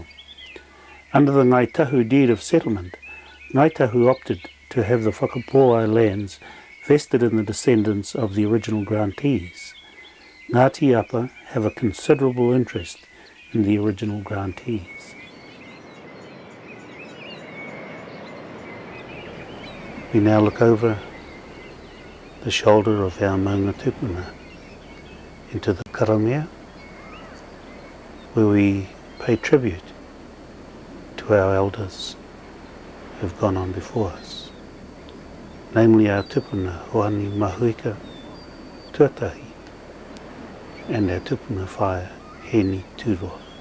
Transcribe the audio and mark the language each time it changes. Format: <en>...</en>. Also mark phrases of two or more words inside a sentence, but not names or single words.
<en>Under the Ngaitahu deed of settlement, Ngaitahu opted to have the Whakapohai lands vested in the descendants of the original grantees. Ngāti Apa have a considerable interest in the original grantees. We now look over the shoulder of our</en> <mi>maunga tupuna</mi> <en>into the karamea, where we pay tribute to our elders who have gone on before us, namely our tupuna Hoani Mahuika Tuatahi and our</en> <mi>tupuna whae</mi> <en>Heni Tūroa.</en>